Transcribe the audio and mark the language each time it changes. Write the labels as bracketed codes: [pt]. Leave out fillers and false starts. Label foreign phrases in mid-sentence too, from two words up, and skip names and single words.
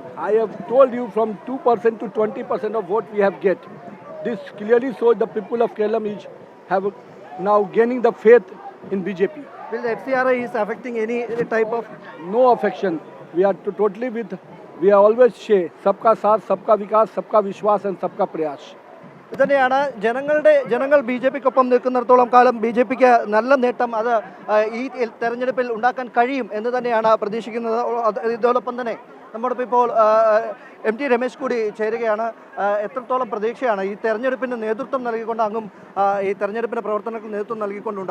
[en] I have told you from 2% to 20% of vote we have get. This clearly shows the people of Kerala have now gaining the faith in BJP. Will the FCRI is affecting any type of? No affection. We are totally with. We are always say [hi] सबका साथ, सबका विकास, सबका विश्वास [en] and [hi] सबका प्रयास. [ml] ഇതുതന്നെയാണ് ജനങ്ങൾ ബി ജെ പിക്കൊപ്പം നിൽക്കുന്നിടത്തോളം കാലം ബി ജെ പിക്ക് നല്ല നേട്ടം അത് ഈ തെരഞ്ഞെടുപ്പിൽ ഉണ്ടാക്കാൻ കഴിയും എന്ന് തന്നെയാണ് പ്രതീക്ഷിക്കുന്നത്. ഇതോടൊപ്പം തന്നെ നമ്മോടൊപ്പം ഇപ്പോൾ എം ടി രമേശ് കൂടി ചേരുകയാണ്. എത്രത്തോളം പ്രതീക്ഷയാണ് ഈ തെരഞ്ഞെടുപ്പിന് നേതൃത്വം നൽകിക്കൊണ്ട് അങ്ങും ഈ തെരഞ്ഞെടുപ്പിൻ്റെ പ്രവർത്തനങ്ങൾക്ക് നേതൃത്വം നൽകിക്കൊണ്ടുണ്ട്.